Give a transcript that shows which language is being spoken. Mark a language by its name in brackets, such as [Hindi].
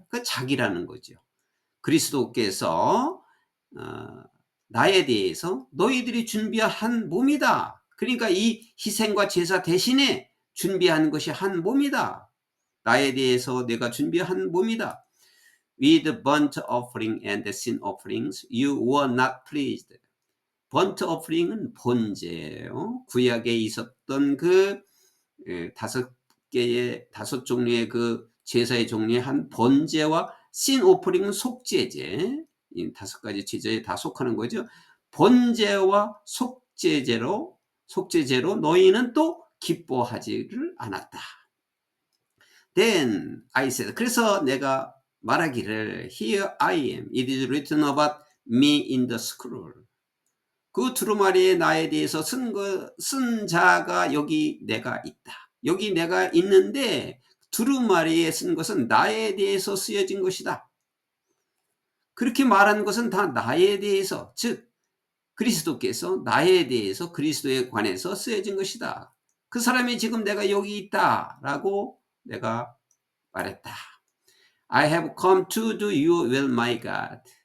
[Korean] 그 자기라는 거죠. 그리스도께서 나에 대해서 너희들이 준비한 한 몸이다. 그러니까 이 희생과 제사 대신에 준비한 것이 한 몸이다. 나에 대해서 내가 준비한 몸이다. [English] With burnt offering and sin offerings you were not pleased. [Korean] burnt offering은 번제예요. 구약에 있었던 그 다섯 종류의 그 제사의 종류의 한 번제와 sin offering은 속죄제, 이 다섯 가지 제사에 다 속하는 거죠. 번제와 속죄제로 너희는 또 기뻐하지를 않았다. [English] Then I said, [Korean] 그래서 내가 말하기를 [English] Here I am, it is written about me in the scroll. [Korean] 그 두루마리에 나에 대해서 쓴 자가 여기 내가 있다. 여기 내가 있는데 두루마리에 쓴 것은 나에 대해서 쓰여진 것이다. 그렇게 말한 것은 다 나에 대해서, 즉 그리스도께서 나에 대해서 그리스도에 관해서 쓰여진 것이다. 그 사람이 지금 내가 여기 있다 라고 내가 말했다. [English] I have come to do your will, my God.